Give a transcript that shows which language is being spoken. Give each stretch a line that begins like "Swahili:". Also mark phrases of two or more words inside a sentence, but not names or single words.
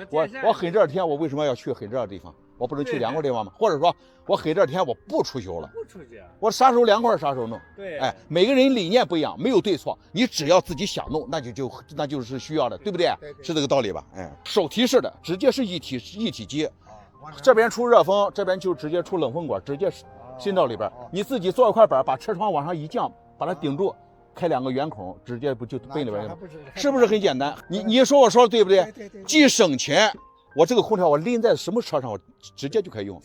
Chinese: 我很熱天，我為什麼要去很熱的地方？我不能去涼快的地方嗎？或者說我很熱天我不出修了，我啥時候涼快啥時候弄。對，哎，每個人理念不一樣，沒有對錯，你只要自己想弄，那就是需要的，對不對？是這個道理吧？哎，手提式的，直接是一體機。這邊出熱風，這邊就直接出冷風管，直接伸到裡邊。你自己做一塊板，把車窗往上一降，把它頂住，開2個圓孔，直接不就奔裡邊去了？是不是很簡單？你說我說的對不對？既省錢，我這個空調我拎在什麼車上，我直接就可以用。